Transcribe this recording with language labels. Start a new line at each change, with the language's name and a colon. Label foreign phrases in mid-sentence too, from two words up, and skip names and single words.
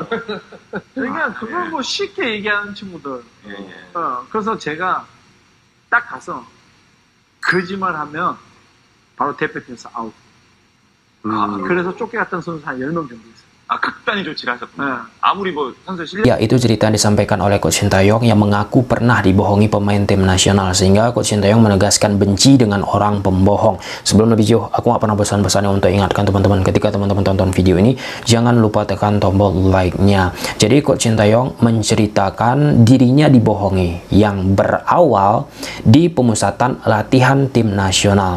Korean: 그러니까 그걸 뭐 쉽게 얘기하는 친구들. 예. 그래서 제가 딱 가서 거짓말하면 바로 대표팀에서 아웃. 그래서 쫓겨갔던 선수 한 10명 정도 있어요. 극단의 조치를 하셨군요. 아무리 뭐 선수 실력.
Indonesian: Ya, itu cerita yang disampaikan oleh Coach Sintayong yang mengaku pernah dibohongi pemain tim nasional, sehingga Coach Sintayong menegaskan benci dengan orang pembohong. Sebelum lebih jauh, aku nggak pernah bosan-bosannya untuk ingatkan teman-teman, ketika teman-teman tonton video ini, jangan lupa tekan tombol like-nya. Jadi Coach Sintayong menceritakan dirinya dibohongi yang berawal di pemusatan latihan tim nasional.